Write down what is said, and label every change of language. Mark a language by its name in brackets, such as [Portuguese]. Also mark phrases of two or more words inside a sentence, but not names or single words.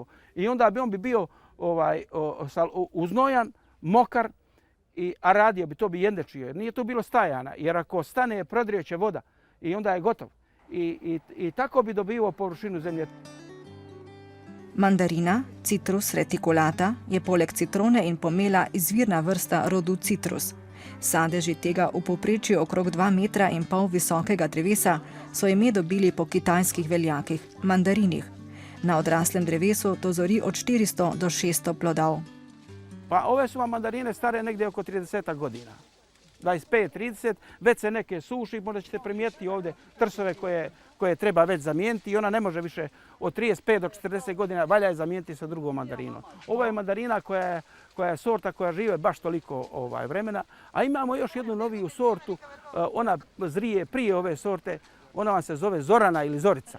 [Croatian] I onda bi on bio uznojan, mokar, a radio bi, to bi jendečio, jer nije to bilo stajana, jer ako stane prodrijeće voda i onda je gotov. I tako bi dobivao površinu zemlje. [Slovenian] Mandarina, Citrus reticulata, je poleg citrone in pomela izvirna vrsta rodu Citrus. Sadeži tega v povprečju okrog 2,5 metra visokega drevesa so ime dobili po kitajskih veljakih, mandarinih. Na odraslem drevesu to zori od 400 do 600 plodov. [Croatian] Pa ove su vam mandarine stare negdje oko 30 godina. 25-30, već se neke suši, možda ćete primijetiti ovdje trsove koje treba već zamijeniti i ona ne može više od 35 do 40 godina, valja je zamijeniti sa drugom mandarinom. Ovo je mandarina koja je sorta koja žive baš toliko vremena, a imamo još jednu noviju sortu, ona zrije prije ove sorte, ona vam se zove Zorana ili Zorica.